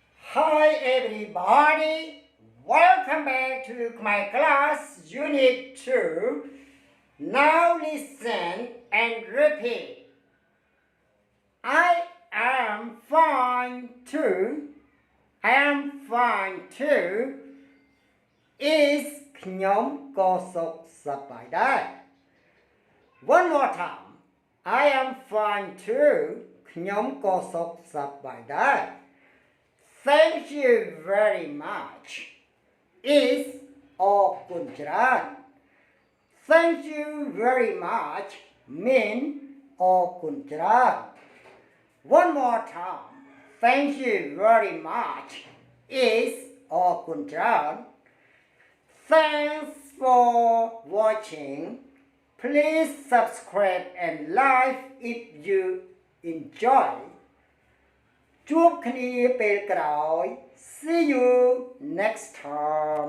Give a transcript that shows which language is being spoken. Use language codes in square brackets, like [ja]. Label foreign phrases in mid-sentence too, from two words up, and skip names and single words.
[en] Hi everybody, welcome back to my class unit 2. Now listen and repeat. I am fine too. I am fine too. Is [km] ខ្ញុំក៏សុខសប្បាយដែរ [en] One more time. I am fine too. [km] ខ្ញុំក៏សុខសប្បាយដែរ [en] Thank you very much. Is [km] អរគុណច្រើន [en] Thank you very much mean [km] អរគុណច្រើន [en] One more time. Thank you very much is [km] អរគុណច្រើន [en] Thanks for watching. Please subscribe and like if you enjoy. [km] ជួបគ្នាពេលក្រោយ [en] See you next time.